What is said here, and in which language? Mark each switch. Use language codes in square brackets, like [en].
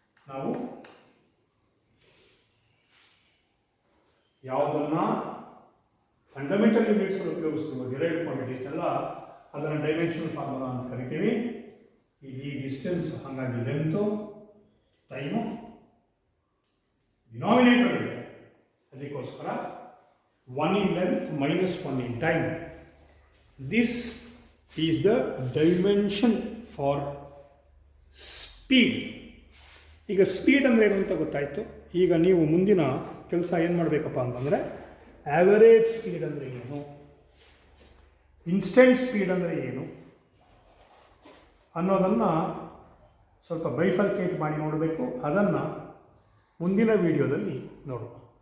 [kn] ನಾವು ಯಾವುದನ್ನ fundamental units ಉಪಯೋಗಿಸ್ತೀವೋ, derived ಕ್ವಾಂಟಿಟೀಸ್ನೆಲ್ಲ, ಅದನ್ನು ಡೈಮೆನ್ಷನಲ್ ಫಾರ್ಮುಲಾ ಅಂತ ಕರಿತೀವಿ. ಈ ಡಿಸ್ಟೆನ್ಸ್, ಹಾಗಾಗಿ ಲೆಂತು, ಟೈಮು ಡಿನಾಮಿನೇಟರ್ ಇದೆ, ಅದಕ್ಕೋಸ್ಕರ [en] 1 in length minus 1 in time. This is the dimension for speed. [kn] ಈಗ ಸ್ಪೀಡ್ ಅಂದರೆ ಏನು ಅಂತ ಗೊತ್ತಾಯಿತು. ಈಗ ನೀವು ಮುಂದಿನ ಕೆಲಸ ಏನು ಮಾಡಬೇಕಪ್ಪ ಅಂತಂದರೆ, ಆ್ಯಾವರೇಜ್ ಸ್ಪೀಡ್ ಅಂದರೆ ಏನು, ಇನ್ಸ್ಟೆಂಟ್ ಸ್ಪೀಡ್ ಅಂದರೆ ಏನು ಅನ್ನೋದನ್ನು ಸ್ವಲ್ಪ ಬೈಫರ್ಕೇಟ್ ಮಾಡಿ ನೋಡಬೇಕು. ಅದನ್ನು ಮುಂದಿನ ವಿಡಿಯೋದಲ್ಲಿ ನೋಡೋಣ.